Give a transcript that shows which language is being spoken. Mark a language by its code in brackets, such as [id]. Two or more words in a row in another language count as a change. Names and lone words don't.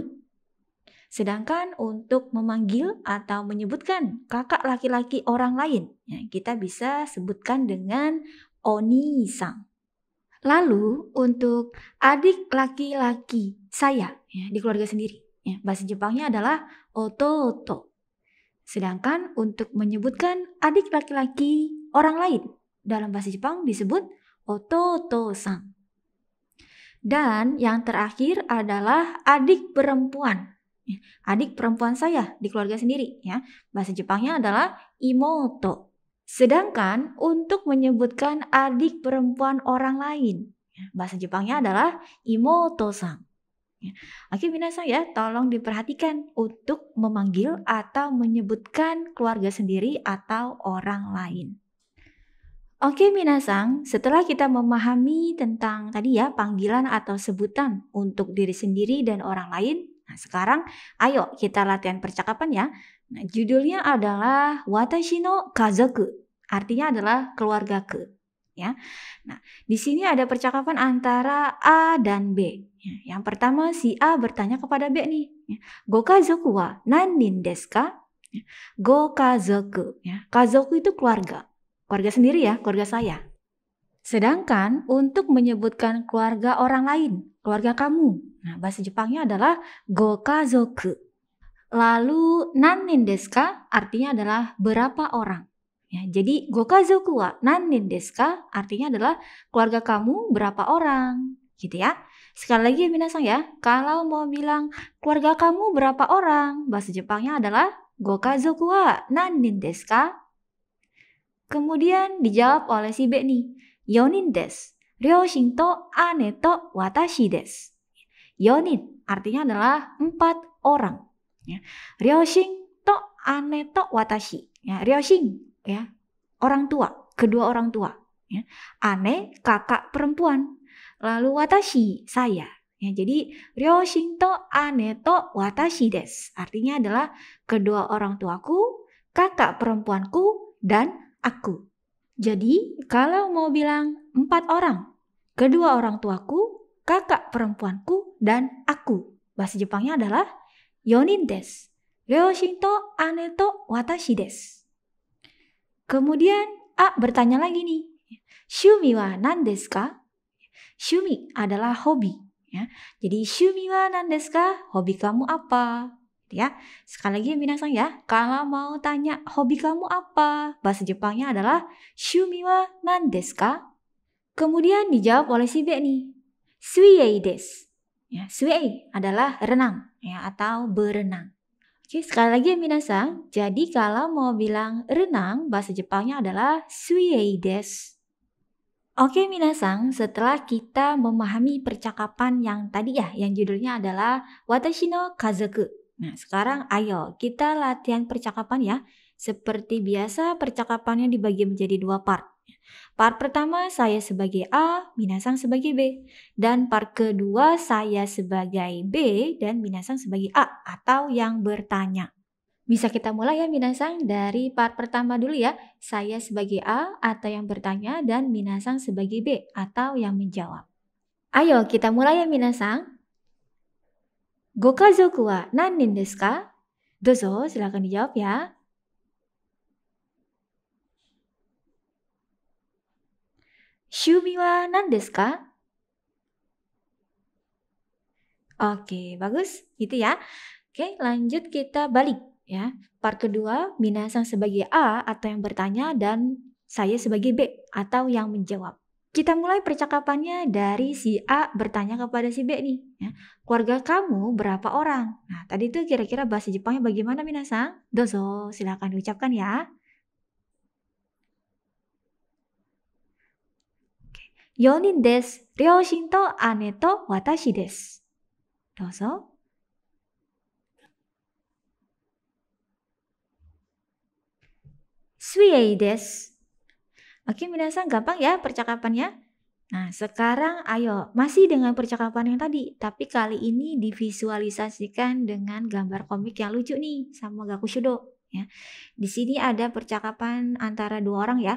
[id] Sedangkan untuk memanggil atau menyebutkan kakak laki-laki orang lain, ya, kita bisa sebutkan dengan oni-san. Lalu untuk adik laki-laki saya ya, di keluarga sendiri, ya, bahasa Jepangnya adalah ototo. Sedangkan untuk menyebutkan adik laki-laki orang lain dalam bahasa Jepang disebut ototo-san. Dan yang terakhir adalah adik perempuan adik perempuan saya di keluarga sendiri ya. Bahasa Jepangnya adalah imoto. Sedangkan untuk menyebutkan adik perempuan orang lain, bahasa Jepangnya adalah imoto-san. Oke, minasan ya, tolong diperhatikan untuk memanggil atau menyebutkan keluarga sendiri atau orang lain. Oke, minasan, setelah kita memahami tentang tadi ya panggilan atau sebutan untuk diri sendiri dan orang lain, nah sekarang ayo kita latihan percakapan ya. Nah, judulnya adalah [ja] Watashi no kazoku, [id] artinya adalah keluargaku. Ya. Nah, di sini ada percakapan antara A dan B. Ya, yang pertama si A bertanya kepada B nih, ya, [ja] Gokazoku wa nannin desu ka? [id] Ya, Gokazoku, ya. Kazoku itu keluarga. Keluarga sendiri ya, keluarga saya. Sedangkan untuk menyebutkan keluarga orang lain, keluarga kamu. Nah, bahasa Jepangnya adalah gokazoku. Lalu [ja] nannin desu ka [id] artinya adalah berapa orang. Ya, jadi [ja] gokazoku wa nannin desu ka [id] artinya adalah keluarga kamu berapa orang. Gitu ya. Sekali lagi minasan ya, kalau mau bilang keluarga kamu berapa orang, bahasa Jepangnya adalah [ja] gokazoku wa nannin desu ka? [id] Kemudian dijawab oleh si B nih, [ja] yonin desu. Ryoshin to ane to watashi desu. [id] Yonin artinya adalah 4 orang. Ya. [ja] Ryoshin to ane to watashi. [id] Ya, ryoshin ya, orang tua, kedua orang tua. Ya. Ane kakak perempuan. Lalu watashi saya. Ya, jadi [ja] ryoshin to ane to watashi desu. [id] Artinya adalah kedua orang tuaku, kakak perempuanku dan aku. Jadi, kalau mau bilang 4 orang, kedua orang tuaku, kakak perempuanku, dan aku. Bahasa Jepangnya adalah [ja] yonin desu. Ryoshin to ane to watashi desu. [id] Kemudian A bertanya lagi nih, [ja] shumi wa nan desu ka? [id] Shumi adalah hobi. Ya. Jadi [ja] shumi wa nan desu ka? [id] Hobi kamu apa? Ya, sekali lagi minasan ya, kalau mau tanya hobi kamu apa, bahasa Jepangnya adalah [ja] shumi wa nan desu ka? [id] Kemudian dijawab oleh si B nih, [ja] suiei desu. [id] Ya, suiei adalah renang ya atau berenang. Oke, sekali lagi ya minasan, jadi kalau mau bilang renang, bahasa Jepangnya adalah [ja] suiei desu. [id] Oke minasan, setelah kita memahami percakapan yang tadi ya, yang judulnya adalah [ja] Watashi no kazoku. [id] Nah, sekarang ayo kita latihan percakapan ya. Seperti biasa, percakapannya dibagi menjadi 2 part. Part pertama saya sebagai A, minasan sebagai B. Dan part kedua saya sebagai B dan minasan sebagai A atau yang bertanya. Bisa kita mulai ya minasan dari part pertama dulu ya. Saya sebagai A atau yang bertanya dan minasan sebagai B atau yang menjawab. Ayo kita mulai ya minasan. [ja] Gokazoku wa nannin desu ka? [id] Dozo, silakan dijawab ya. [ja] Shumi wa nan desu ka? [id] Oke, bagus. Gitu ya. Oke, lanjut kita balik ya. Part kedua, minasan sebagai A atau yang bertanya dan saya sebagai B atau yang menjawab. Kita mulai percakapannya dari si A bertanya kepada si B nih. Ya. Keluarga kamu berapa orang? Nah, tadi tuh kira-kira bahasa Jepangnya bagaimana minasan? Dozo, silakan diucapkan ya. [ja] Yonin desu. Ryoshin to ane to watashi desu. Dozo. Suiei desu. [id] Oke, minasan gampang ya percakapannya. Nah, sekarang ayo masih dengan percakapan yang tadi, tapi kali ini divisualisasikan dengan gambar komik yang lucu nih sama Gakushudo ya. Di sini ada percakapan antara 2 orang ya.